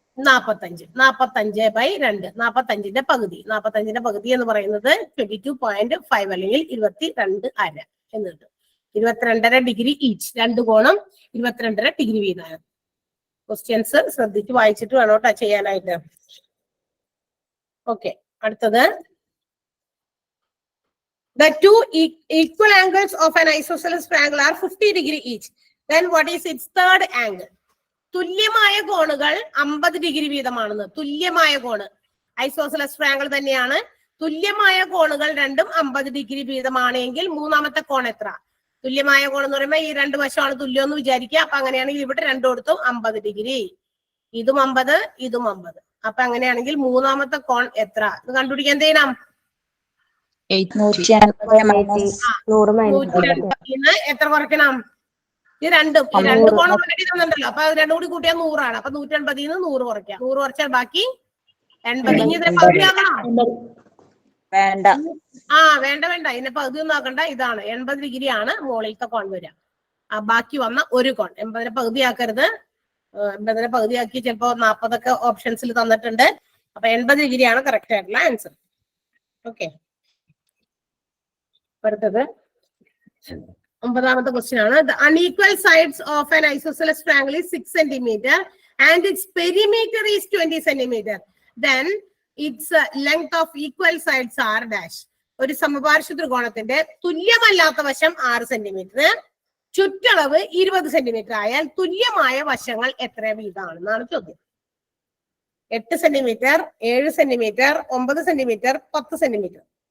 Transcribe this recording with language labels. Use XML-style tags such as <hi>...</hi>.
<ml>45 45/2 45ന്റെ പകുതി 45ന്റെ പകുതി എന്ന് പറയുന്നത് 22.5 അല്ലെങ്കിൽ 22.5 എന്ന് കിട്ടും. 22.5 ഡിഗ്രി ഈച്ച്, രണ്ട് കോണം 22.5 ഡിഗ്രി വീതമാണ്. ക്വസ്റ്റ്യൻസ് ശ്രദ്ധിച്ച് വായിച്ചിട്ട് വേണം കേട്ടോ ചെയ്യാനായിട്ട്. ഓക്കെ, അടുത്തത്</ml> <en>the two equal angles of an isosceles triangle are 50 degree each. Then what is its third angle?</en> <ml>തുല്യമായ കോണുകൾ 50 ഡിഗ്രി വീതമാണെന്ന്. തുല്യമായ കോണ് ഐസോസെലസ് ട്രയാങ്കിൾ തന്നെയാണ്. തുല്യമായ കോണുകൾ രണ്ടും 50 ഡിഗ്രി വീതമാണെങ്കിൽ മൂന്നാമത്തെ കോൺ എത്ര? തുല്യമായ കോൺ എന്ന് പറയുമ്പോൾ ഈ രണ്ട് വശമാണ് തുല്യം എന്ന് വിചാരിക്കുക. അപ്പൊ അങ്ങനെയാണെങ്കിൽ ഇവിടെ രണ്ടിടത്തും 50 ഡിഗ്രി, ഇതും 50 ഇതും 50. അപ്പൊ അങ്ങനെയാണെങ്കിൽ മൂന്നാമത്തെ കോൺ എത്ര ഇത് കണ്ടുപിടിക്കാൻ എന്ത് ചെയ്യണം? 180 എത്ര കുറയ്ക്കണം? ഈ രണ്ട് കോണം ഓൾറെഡി തന്നിട്ടുണ്ടല്ലോ. അപ്പൊ രണ്ടും കൂടി കൂട്ടിയാൽ 100 അപ്പൊ 180 100 കുറയ്ക്കാം. 100 കുറച്ചാൽ ബാക്കി 80. ഇനി ഇതിനെ പകുതിയാക്കണം? വേണ്ട. വേണ്ട ഇതിനെ പകുതി ഒന്നും ആക്കണ്ട. ഇതാണ് 80 ഡിഗ്രി ആണ് മുകളിലത്തെ കോൺ വരിക. ബാക്കി വന്ന ഒരു കോൺ 80നെ പകുതിയാക്കരുത്. 80നെ പകുതിയാക്കി ചിലപ്പോ 40 ഓപ്ഷൻസിൽ തന്നിട്ടുണ്ട്. അപ്പൊ 80 ഡിഗ്രിയാണ് കറക്റ്റ് ആയിട്ടുള്ള ആൻസർ. ഓക്കെ, അടുത്തത് 9ാമത്തെ ക്വസ്റ്റ്യൻ ആണ്.</ml> <en>The unequal sides of an isosceles triangle is 6 cm and its perimeter is 20 cm. Then its length of equal sides are dash.</en> <ml>ഒരു സമപാർശ്വ ത്രികോണത്തിന്റെ തുല്യമല്ലാത്ത വശം 6 സെന്റിമീറ്റർ, ചുറ്റളവ് 20 സെന്റിമീറ്റർ ആയാൽ തുല്യമായ വശങ്ങൾ എത്ര വീതമാണെന്നാണ് ചോദ്യം. 8 സെന്റിമീറ്റർ, 7 സെന്റിമീറ്റർ, 9 സെന്റിമീറ്റർ, 10 സെന്റിമീറ്റർ.</ml>